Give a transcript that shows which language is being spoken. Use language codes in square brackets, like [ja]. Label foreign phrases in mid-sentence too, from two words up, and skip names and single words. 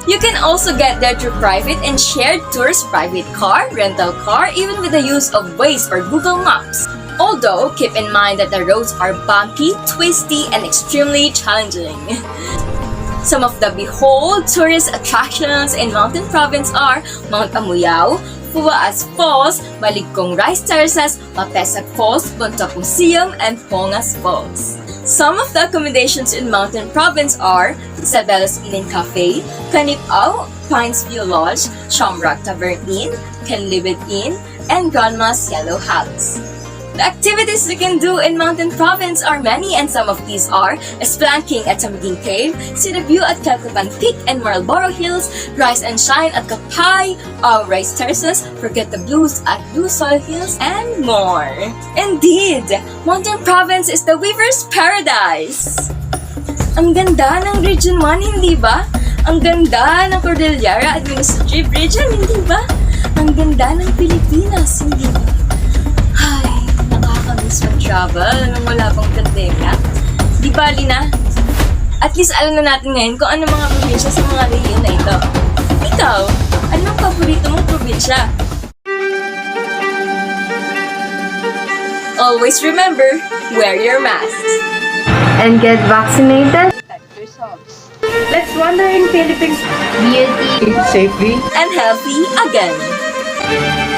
[en] You can also get there through private and shared tours, private car, rental car, even with the use of Waze or Google Maps. Although, keep in mind that the roads are bumpy, twisty, and extremely challenging. Some of the behold tourist attractions in Mountain Province are Mount Amuyao, Fuaas Falls, Baligkong Rice Terraces, Mapesag Falls, Bontoc Museum, and Pongas Falls. Some of the accommodations in Mountain Province are Isabella's Inn and Cafe, Canipao, Pines View Lodge, Shamrock Tavern Inn, Canlibid Inn, and Grandma's Yellow House. The activities you can do in Mountain Province are many, and some of these are spelunking at Samiging Cave, see the view at Calcapan Peak and Marlborough Hills, rise and shine at Kapay, Rice Terraces, forget the blues at Blue Soil Hills, and more. Indeed, Mountain Province is the weaver's paradise! [tl] Ang ganda ng Region 1, hindi ba? Ang ganda ng Cordillera Administrative Region, hindi ba? Ang ganda ng Pilipinas, hindi ba? Ay, nakakamiss mag-travel nung wala pang pandemya. Di bali na. [en] At least [tl] alam na natin ngayon kung ano mga probinsya sa mga rehiyon na ito. Ikaw, anong paborito mong probinsya? [en] Always remember, wear your masks. And get vaccinated. Let's wander in Philippines. Beauty. Safely. And healthy again.